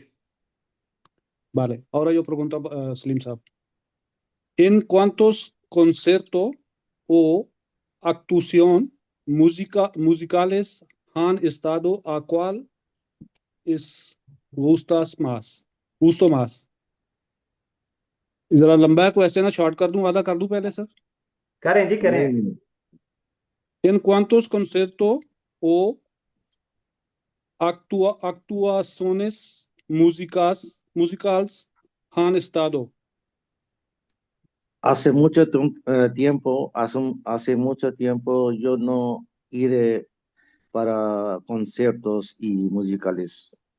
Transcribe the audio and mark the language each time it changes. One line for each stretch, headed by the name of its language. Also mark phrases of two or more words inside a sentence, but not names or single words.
Spanish: Vale, ahora yo pregunto a Slim Saab. ¿En cuántos conciertos o actuación musicales han estado a cuál es gusto más?
Urdu: ذرا لمبا ہے کوئسچن ہے، شارٹ کر دوں، آدھا کر دوں پہلے سر? کریں جی کریں. नहीं,
Spanish: ¿En cuántos conciertos o actuaciones musicales han estado? hace mucho tiempo, hace mucho tiempo yo no iré para conciertos y musicales.